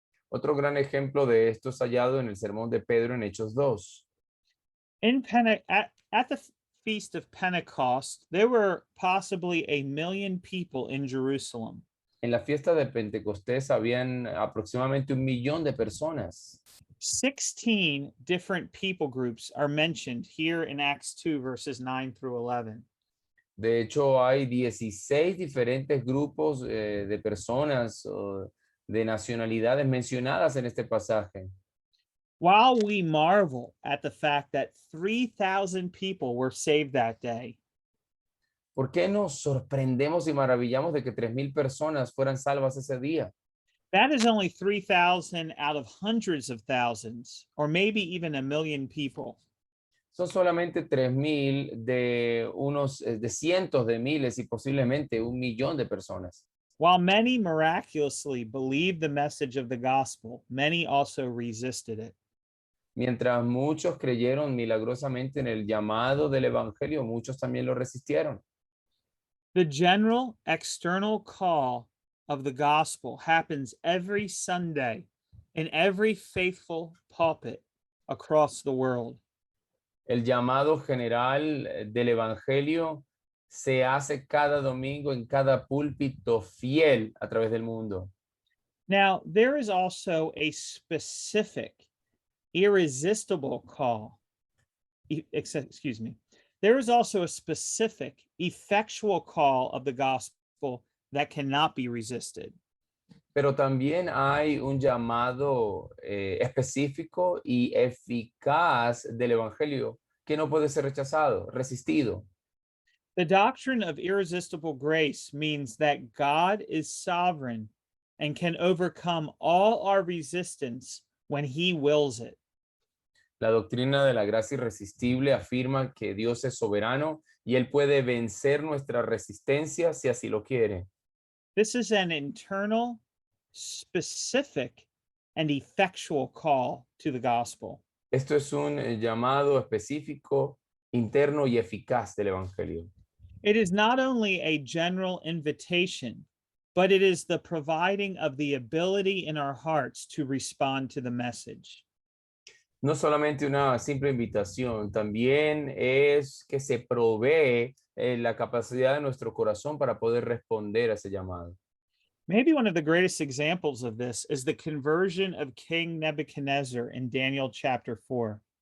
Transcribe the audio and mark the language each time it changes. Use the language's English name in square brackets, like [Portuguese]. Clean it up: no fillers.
[Spanish] Otro gran ejemplo de esto es hallado en el sermón de Pedro en Hechos 2. [English] At the Feast of Pentecost, there were possibly 1 million people in Jerusalem. [Spanish] En la fiesta de Pentecostés habían aproximadamente 1 millón de personas. [English] 16 different people groups are mentioned here in Acts 2, verses 9 through 11. [Spanish] De hecho, hay 16 diferentes grupos de personas o de nacionalidades mencionadas en este pasaje. [English] While we marvel at the fact that 3,000 people were saved that day, [Spanish] ¿Por qué nos sorprendemos y maravillamos de que 3,000 personas fueran salvas ese día? [English] that is only 3,000 out of hundreds of thousands, or maybe even 1 million people. [Spanish] Son solamente 3,000 de cientos de miles y posiblemente 1 millón de personas. [English] While many miraculously believed the message of the gospel, many also resisted it. [Spanish] Mientras muchos creyeron milagrosamente en el llamado del evangelio, muchos también lo resistieron. [English] The general external call of the gospel happens every Sunday in every faithful pulpit across the world. [Spanish] El llamado general del evangelio se hace cada domingo en cada púlpito fiel a través del mundo. [English] Now, there is also a specific, irresistible call. Excuse me. There is also a specific, effectual call of the gospel that cannot be resisted. [Spanish] Pero también hay un llamado específico y eficaz del evangelio que no puede ser rechazado, resistido. [English] The doctrine of irresistible grace means that God is sovereign and can overcome all our resistance when he wills it. [Spanish] La doctrina de la gracia irresistible afirma que Dios es soberano y Él puede vencer nuestra resistencia si así lo quiere. [English] This is an internal, specific, and effectual call to the gospel. [Spanish] Esto es un llamado específico, interno y eficaz del evangelio. [English] It is not only a general invitation, but it is the providing of the ability in our hearts to respond to the message. [Spanish] No solamente una simple invitación, también es que se provee la capacidad de nuestro corazón para poder responder a ese llamado. [English] Maybe one of the greatest examples of this is the conversion of King Nebuchadnezzar in Daniel chapter 4.